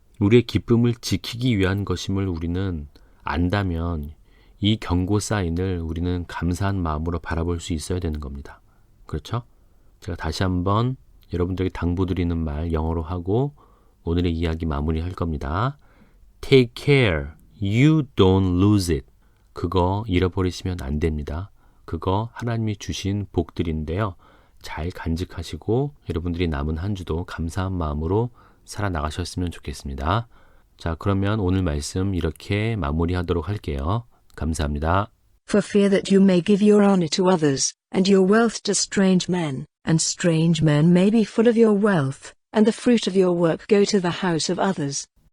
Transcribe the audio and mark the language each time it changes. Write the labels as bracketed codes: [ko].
[ko] 우리의 기쁨을 지키기 위한 것임을 우리는 안다면 이 경고 사인을 우리는 감사한 마음으로 바라볼 수 있어야 되는 겁니다. 그렇죠? 제가 다시 한번 여러분들에게 당부드리는 말 영어로 하고 오늘의 이야기 마무리할 겁니다. [en] Take care, you don't lose it. [ko] 그거 잃어버리시면 안 됩니다. 그거 하나님이 주신 복들인데요. 잘 간직하시고 여러분들이 남은 한 주도 감사한 마음으로 살아나가셨으면 좋겠습니다. 자, 그러면 오늘 말씀 이렇게 마무리하도록 할게요. 감사합니다. [en] For fear that you may give your honor to others, and your wealth to strange men, and strange men may be full of your wealth, and the fruit of your work go to the house of others.